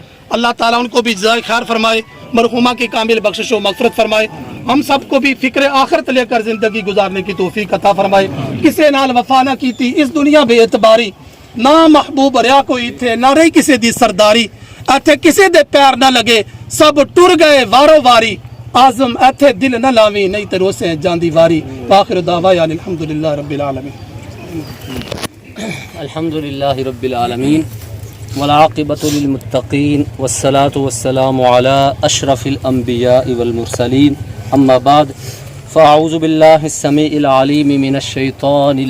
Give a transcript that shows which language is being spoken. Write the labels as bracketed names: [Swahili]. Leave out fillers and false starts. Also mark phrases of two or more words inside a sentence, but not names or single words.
[Urdu] اللہ تعالیٰ ان کو بھی جزائے خیر فرمائے، مرحومہ کی کامل بخشش و مغفرت فرمائے، ہم سب کو بھی فکر آخرت لے کر زندگی گزارنے کی توفیق عطا فرمائے۔ [Punjabi] کسے نال وفا نہ کی تھی اس دنیا بے اعتباری، نہ محبوب ریا کوئی تھے، نہ رہی کسے دی سرداری، اتھے کسے دے پیر نہ لگے، سب ٹر گئے وارو واری، اعظم ایتھے دل نہ لاویں نہیں تے روسیں جاندی واری. [Arabic] آخر دعوى الحمد لله رب العالمين. الحمد لله رب العالمين والعاقبة للمتقين والصلاة والسلام على أشرف الأنبياء والمرسلين أما بعد فأعوذ بالله السميع العليم من الشيطان